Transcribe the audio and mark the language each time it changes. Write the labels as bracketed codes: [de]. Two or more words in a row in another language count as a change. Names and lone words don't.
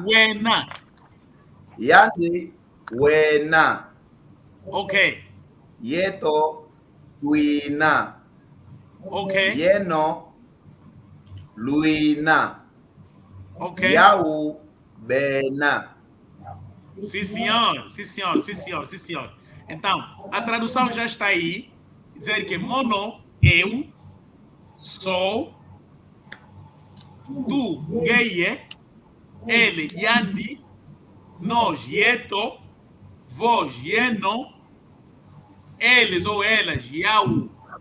[kg] wena. Yandi. Wena. Ok, Yeto. Wina. ok, Yeno. Luina. ok. Yau. Bena. [pt] Sim, senhor. Sim, senhor. Sim, senhor. Sim, senhor. Então, a tradução já está aí. Dizer que mono, eu, sou, tu, ngeye, ele, yandi, nós, yeto, vós, yeno, eles ou elas, yau.